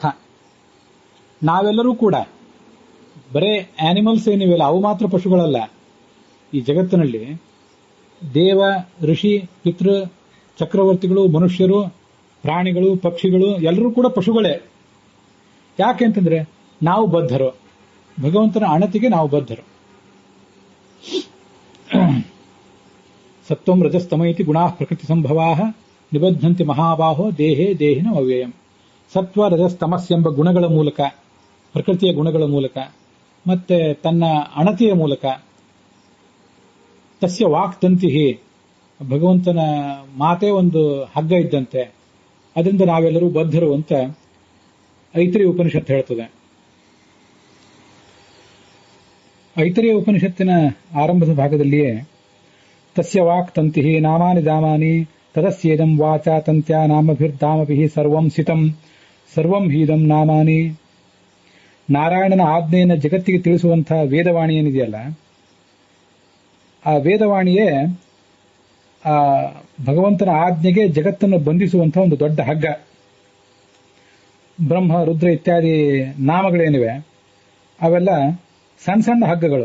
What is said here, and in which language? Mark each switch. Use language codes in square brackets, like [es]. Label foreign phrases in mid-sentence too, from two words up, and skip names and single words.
[kn] ನಾವೆಲ್ಲರೂ ಕೂಡ ಬರೇ ಆನಿಮಲ್ಸ್ ಏನಿವೆಲ್ಲ ಅವು ಮಾತ್ರ ಪಶುಗಳಲ್ಲ. ಈ ಜಗತ್ತಿನಲ್ಲಿ ದೇವ, ಋಷಿ, ಪಿತೃ, ಚಕ್ರವರ್ತಿಗಳು, ಮನುಷ್ಯರು, ಪ್ರಾಣಿಗಳು, ಪಕ್ಷಿಗಳು ಎಲ್ಲರೂ ಕೂಡ ಪಶುಗಳೇ. ಯಾಕೆ ಅಂತಂದ್ರೆ ನಾವು ಬದ್ಧರು, ಭಗವಂತನ ಅಣತಿಗೆ ನಾವು ಬದ್ಧರು. [sa] ಸತ್ವಂ ರಜಸ್ತಮ ಇತಿ ಗುಣಾಃ ಪ್ರಕೃತಿ ಸಂಭವಾಃ ನಿಬದ್ಧಂತಿ ಮಹಾಬಾಹೋ ದೇಹೇ ದೇಹಿನ ಅವ್ಯಯಂ. [kn] ಸತ್ವ ರಜಸ್ತಮಸ್ ಎಂಬ ಗುಣಗಳ ಮೂಲಕ, ಪ್ರಕೃತಿಯ ಗುಣಗಳ ಮೂಲಕ ಮತ್ತೆ ತನ್ನ ಅಣತಿಯ ಮೂಲಕ, [sa] ತಸ್ಯ ವಾಕ್ತಂತಿ, [kn] ಭಗವಂತನ ಮಾತೇ ಒಂದು ಹಗ್ಗ ಇದ್ದಂತೆ, ಅದರಿಂದ ನಾವೆಲ್ಲರೂ ಬದ್ಧರು ಅಂತ ಐತರೇಯ ಉಪನಿಷತ್ತು ಹೇಳ್ತದೆ. ಐತರೇಯ ಉಪನಿಷತ್ತಿನ ಆರಂಭದ ಭಾಗದಲ್ಲಿಯೇ [sa] ತಸ್ಯ ವಾಕ್ತಂತಿ ನಾಮಾನಿ ದಾಮಾನಿ ತದಸ್ಯೇದಂ ವಾಚಾ ತಂತ್ಯ ನಾಮಭಿರ್ಧಾಮಭಿಃ ಸರ್ವಂ ಸಿತಂ ಸರ್ವಂ ಹೀದಂ ನಾಮಾನಿ. [kn] ನಾರಾಯಣನ ಆಜ್ಞೆಯನ್ನು ಜಗತ್ತಿಗೆ ತಿಳಿಸುವಂತಹ ವೇದವಾಣಿ ಏನಿದೆಯಲ್ಲ, ಆ ವೇದವಾಣಿಯೇ ಆ ಭಗವಂತನ ಆಜ್ಞೆಗೆ ಜಗತ್ತನ್ನು ಬಂಧಿಸುವಂತಹ ಒಂದು ದೊಡ್ಡ ಹಗ್ಗ. ಬ್ರಹ್ಮ, ರುದ್ರ ಇತ್ಯಾದಿ ನಾಮಗಳೇನಿವೆ ಅವೆಲ್ಲ ಸಣ್ಣ ಸಣ್ಣ ಹಗ್ಗಗಳು.